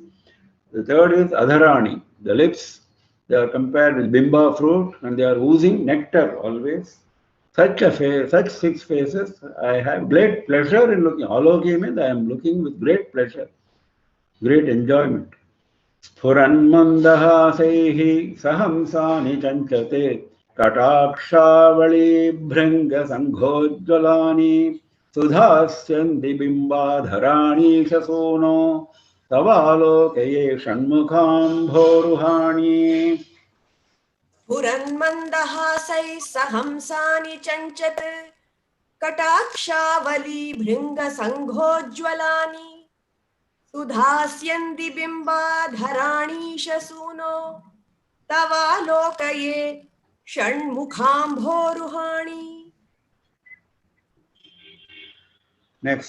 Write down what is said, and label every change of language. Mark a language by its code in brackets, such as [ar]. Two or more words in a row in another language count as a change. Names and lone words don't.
[en] The third is Adharani, the lips. They are compared with Bimba fruit, and they are oozing nectar always. Such 6 faces, I have great pleasure in looking. Aloki means I am looking with great pleasure, great enjoyment. [sa] स्फुरन्मन्दहासैः सहंसानि चञ्चत् कटाक्षावली भृङ्ग सङ्घोज्ज्वलानि सुधास्यन्दि बिम्बाधराणि ईशसूनो तवालोकये षण्मुख अम्भोरुहाणि. स्फुरन्मन्दहासैः सहंसानि चञ्चत् कटाक्षावली भृंग संघोज्वलानि सुधास्यन्ति बिम्बाधराणीशसूनो तवालोकये षण्मुखाम्भोरुहाणि. [en] Next.